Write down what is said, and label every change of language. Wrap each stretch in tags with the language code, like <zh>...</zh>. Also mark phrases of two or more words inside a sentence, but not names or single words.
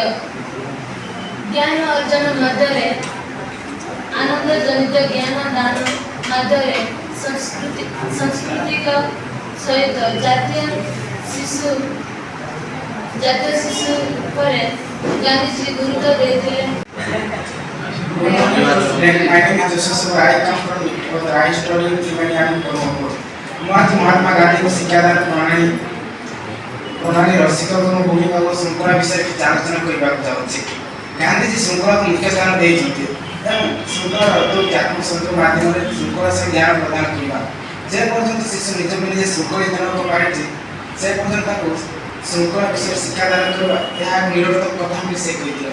<or>ଜ୍ଞାନ ଅର୍ଜନ ମଧ୍ୟରେ ଆନନ୍ଦଜନିତ ଜ୍ଞାନ ଦାନ ମଧ୍ୟରେ ସାଂସ୍କୃତିକ ସହିତ ଜାତୀୟ ଶିଶୁ ଉପରେ ଗାନ୍ଧୀଜୀ ଗୁରୁତ୍ୱ ଦେଇଥିଲେ।</or> <en>Good morning, student. My name is Joseph. I come from Nikkot. I study in Triveni and Brahmapur.</en> <or>ମୁଁ ଆଜି ମହାତ୍ମା ଗାନ୍ଧୀଙ୍କ ଶିକ୍ଷାଦାନ ପ୍ରଣାଳୀର ଶିକ୍ଷକଙ୍କ ଭୂମିକା ଓ ଶୃଙ୍ଖଳା ବିଷୟରେ କିଛି ଆଲୋଚନା କରିବାକୁ ଯାଉଛି। ଗାନ୍ଧୀଜୀ ଶୃଙ୍ଖଳାକୁ ମୁଖ୍ୟ ସ୍ଥାନ ଦେଇଛନ୍ତି ଏବଂ ଶୃଙ୍ଖଳାର ଅର୍ଥ ହେଉଛି ଆତ୍ମସଂଯମ ମାଧ୍ୟମରେ ଶୃଙ୍ଖଳା ସହ ଜ୍ଞାନ ପ୍ରଦାନ କରିବା। ଯେ ପର୍ଯ୍ୟନ୍ତ ଶିଶୁ ନିଜକୁ ନିଜେ ଶୃଙ୍ଖଳିତ ନ କରିପାରିଛି ସେ ପର୍ଯ୍ୟନ୍ତ ତାକୁ ଶୃଙ୍ଖଳା ବିଷୟରେ ଶିକ୍ଷାଦାନ କରିବା ଏହା ଏକ ନିରର୍ଥକ କଥା ବୋଲି ସେ କହିଥିଲେ।</or>